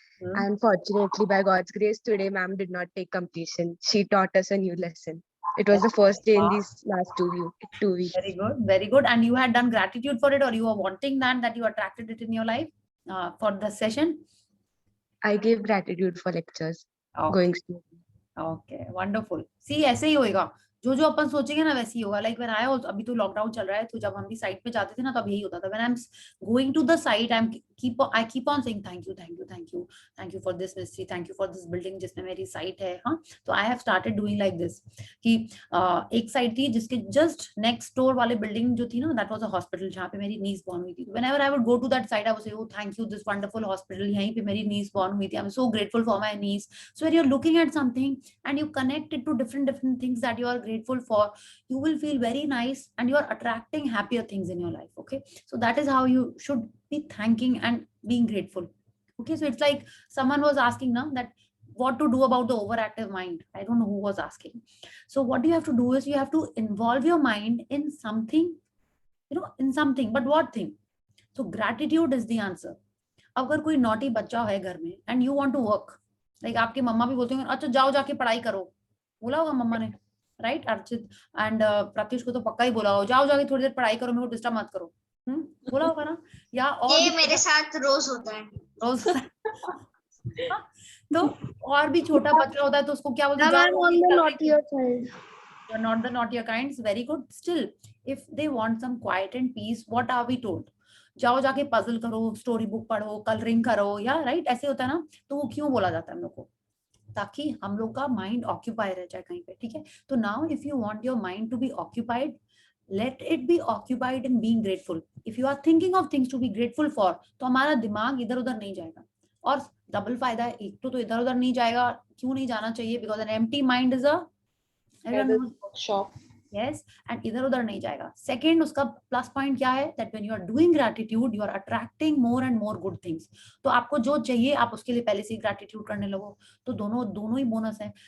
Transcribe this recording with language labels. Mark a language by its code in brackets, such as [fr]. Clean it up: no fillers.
[en] And fortunately, by God's grace, today ma'am did not take completion. She taught us a new lesson. It was the first day in these last 2 weeks. Very good, very good. And you had done gratitude for it, or you were wanting that you attracted it in your life for the session? I gave gratitude for lectures. Okay. Going to. Okay, wonderful. [hi] See, ऐसे ही होएगा. जो अपन सोचेंगे ना वैसे ही होगा. [en] Like when I also, [hi] अभी तो lockdown चल रहा है, तो जब हम भी साइट पे जाते थे ना, तब यही होता था. [en] When I'm going to the site, I keep on saying thank you for this mystery, thank you for this building [hi] जिसमें मेरी साइट है. हाँ, तो [en] I have started doing like this. [hi] कि एक साइट थी जिसके [en] just next door [hi] वाले बिल्डिंग जो थी ना, [en] that was a hospital [hi] जहाँ पे मेरी niece born हुई थी. [en] Whenever I would go to that site, I would say, oh thank you, this wonderful hospital. [hi] यहीं पे मेरी niece born हुई थी. [en] I'm so grateful for my niece. So when you're looking at something and you connect it to different things that you are grateful for, you will feel very nice and you are attracting happier things in your life. Okay, so that is how you should be thanking and being grateful. Okay, so it's like someone was asking now that what to do about the overactive mind. I don't know who was asking. So what you have to do is you have to involve your mind in something, in something, but what thing? So gratitude is the answer. [hi] अगर कोई naughty बच्चा है घर में [en] and you want to work, [hi] like आपकी मम्मा भी बोलती होंगे अच्छा जाओ जाके पढ़ाई करो, बोला होगा मम्मा ने, राइट अर्चित एंड प्रत्युष को तो पक्का ही बोला होगा जाओ जाके थोड़ी देर पढ़ाई करो, मेरे को डिस्टर्ब मत करो, बोला होगा ना। या और ये भी मेरे साथ रोज होता है। रोज तो और भी छोटा बच्चा होता है तो उसको क्या बोलते हैं, [en] I'm on the naughtier side. you're not the naughtier kinds, very good. Still if they want some quiet and peace, what are we told? [hi] जाओ जाके पजल करो, स्टोरी बुक पढ़ो, कलरिंग करो, या राइट ऐसे होता है ना। तो वो क्यों बोला जाता है हम लोग को, ताकि हम लोग का माइंड ऑक्यूपाई रह जाए कहीं पे, ठीक है। [en] तो now if you want your mind to be occupied, let it be occupied in being grateful. If you are thinking of things to be grateful for, [hi] तो हमारा दिमाग इधर उधर नहीं जाएगा। और डबल फायदा है, एक तो इधर उधर नहीं जाएगा, क्यों नहीं जाना चाहिए, [en] Because an empty mind is Shop. Yes, and [hi] इधर उधर नहीं जाएगा। [en] Second उसका plus point क्या है, that when you are doing gratitude you are attracting more and more good things. [hi] तो आपको जो चाहिए आप उसके लिए पहले से ही ग्रैटिट्यूड करने लगो, तो दोनों ही बोनस है।